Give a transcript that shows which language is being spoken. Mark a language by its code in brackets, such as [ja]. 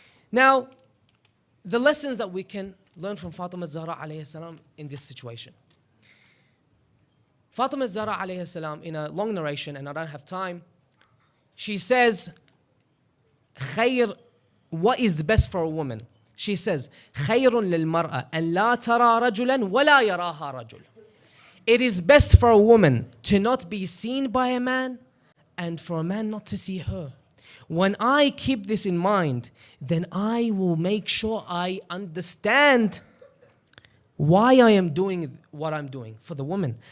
[en] Now, the lessons that we can learn from Fatima Zahra alayhi salam in this situation. Fatima Zahra alayhi salam, in a long narration, and I don't have time, she says, خير, what is best for a woman? [ar] She says, خير للمرأة أن لا ترى رجلا ولا يراها رجل. [en] It is best for a woman to not be seen by a man and for a man not to see her. When I keep this in mind, then I will make sure I understand why I am doing what I'm doing for the woman.